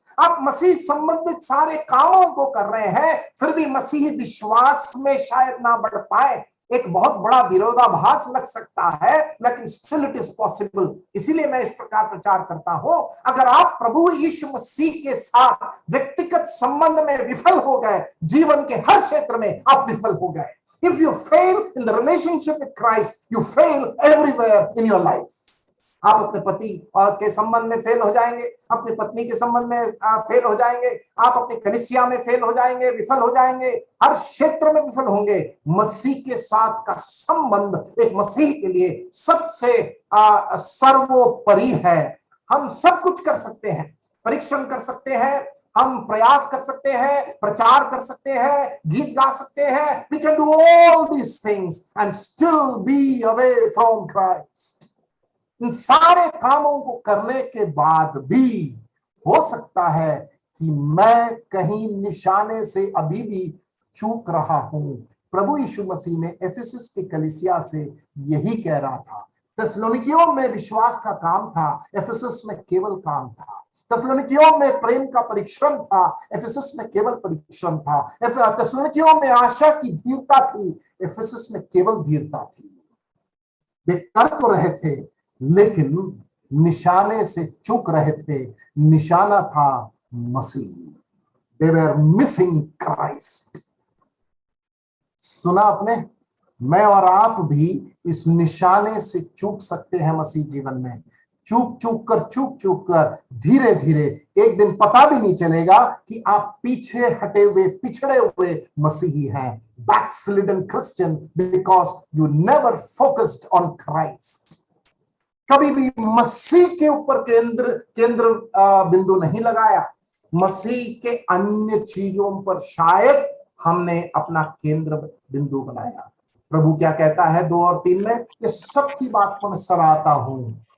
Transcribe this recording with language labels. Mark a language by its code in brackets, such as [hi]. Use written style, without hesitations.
[hi] आप मसीह संबंधित सारे कामों को कर रहे हैं, फिर भी मसीही विश्वास में शायद ना बढ़ पाए। एक बहुत बड़ा विरोधाभास लग सकता है, लेकिन [en] Still it is possible. [hi] इसीलिए मैं इस प्रकार प्रचार करता हूं, अगर आप प्रभु यीशु मसीह के साथ व्यक्तिगत संबंध में विफल हो गए, जीवन के हर क्षेत्र में आप विफल हो गए। [en] If you fail in the relationship with Christ, you fail everywhere in your life. [hi] आप अपने पति के संबंध में फेल हो जाएंगे, अपनी पत्नी के संबंध में फेल हो जाएंगे, आप अपनी कलीसिया में फेल हो जाएंगे, विफल हो जाएंगे, हर क्षेत्र में विफल होंगे। मसीह के साथ का संबंध एक मसीह के लिए सबसे सर्वोपरि है। हम सब कुछ कर सकते हैं, परिश्रम कर सकते हैं, हम प्रयास कर सकते हैं, प्रचार कर सकते हैं, गीत गा सकते हैं। [en] We can do all these things and still be away from Christ. [hi] इन सारे कामों को करने के बाद भी हो सकता है कि मैं कहीं निशाने से अभी भी चूक रहा हूं। प्रभु यीशु मसीह ने एफिसस की कलीसिया से यही कह रहा था। थिस्सलुनीकियों में विश्वास का काम था, एफिसस में केवल काम था। थिस्सलुनीकियों में प्रेम का परिश्रम था, एफिसस में केवल परिश्रम था। थिस्सलुनीकियों में आशा की धीरता थी, एफिसस में केवल धीरता थी। वे कर तो रहे थे, लेकिन निशाने से चूक रहे थे। निशाना था मसीह। [en] They were missing Christ. [hi] सुना आपने? मैं और आप भी इस निशाने से चूक सकते हैं मसीह जीवन में। चूक कर धीरे धीरे एक दिन पता भी नहीं चलेगा कि आप पीछे हटे हुए, पिछड़े हुए मसीही हैं। [en] Backslidden Christian because you never focused on Christ. [hi] कभी भी मसीह के ऊपर केंद्र बिंदु नहीं लगाया। मसीह के अन्य चीजों पर शायद हमने अपना केंद्र बिंदु बनाया। प्रभु क्या कहता है 2 और 3 में? ये सब की बात को मैं सराहता हूं।